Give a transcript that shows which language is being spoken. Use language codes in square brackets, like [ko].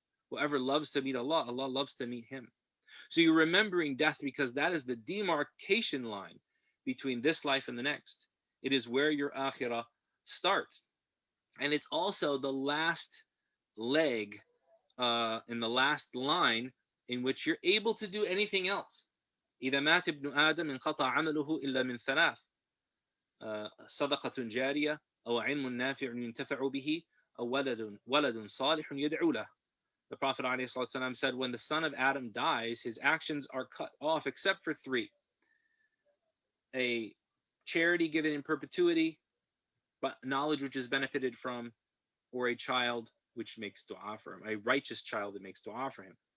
[en] Whoever loves to meet Allah, Allah loves to meet him. So you're remembering death because that is the demarcation line between this life and the next. It is where your akhirah starts. And it's also the last leg in the last line in which you're able to do anything else. [ar] إذا مات ابن آدم انقطع عمله إلا من ثلاث صدقة جارية أو علم نافع ينتفع به أو ولد صالح يدعو له. [en] The Prophet ﷺ said, when the son of Adam dies, his actions are cut off except for three: a charity given in perpetuity, but knowledge which is benefited from, or a child which makes dua for him, a righteous child that makes dua for him.